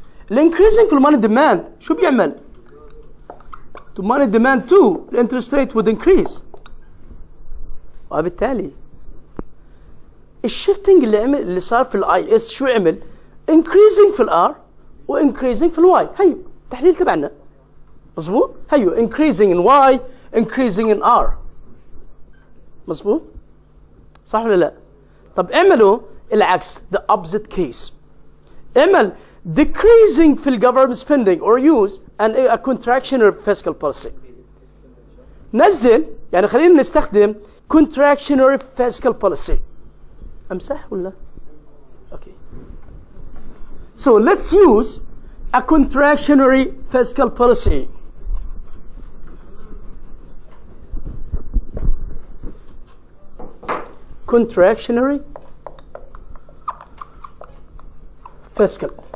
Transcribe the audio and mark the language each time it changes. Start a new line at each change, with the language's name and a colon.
Arabic: الانكريزنج في الماني ديماند شو بيعمل؟
English: to money demand 2 the interest rate would increase.
Arabic: وبالتالي الشيفتنج اللي صار في الاي اس شو عمل؟
English: increasing في الار و increasing في الواي.
Arabic: هيو التحليل تبعنا. مظبوط؟ هيو
English: increasing in y increasing in r.
Arabic: مظبوط؟ صح ولا لا؟ طب اعملوا العكس
English: the opposite case. اعمل decreasing في government spending or use a contractionary fiscal policy.
Arabic: نزل يعني خلينا نستخدم contractionary fiscal policy. امسح ولا؟
English: Okay. So let's use a contractionary fiscal policy. Contractionary fiscal.